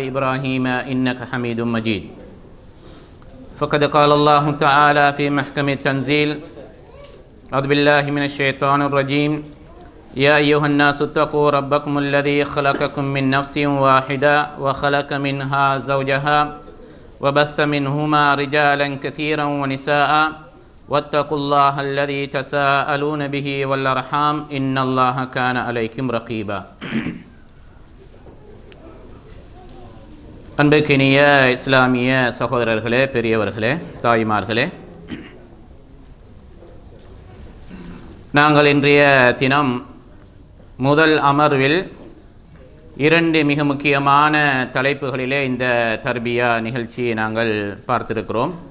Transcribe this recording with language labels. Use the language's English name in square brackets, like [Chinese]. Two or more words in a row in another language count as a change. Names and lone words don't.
[Arabic] إبراهيم إنك حميد مجيد فقد قال الله تعالى في محكم التنزيل أعوذ بالله من الشيطان الرجيم يا أيها الناس اتقوا ربكم الذي خلقكم من نفس واحدة وخلق منها زوجها وبث منهما رجالا كثيرا ونساء واتقوا الله الذي تساءلون به والأرحام إن الله كان عليكم رقيبا [Tamil] அன்பிற்கினிய இஸ்லாமிய சகோதரர்களே, பெரியவர்களே, தாய்மார்களே, நாங்கள் இன்றைய தினம் முதல் அமர்வில் இரண்டு மிக முக்கியமான தலைப்புகளிலே இந்த தர்பியா நிகழ்ச்சியை நாங்கள் பார்த்திருக்கிறோம்.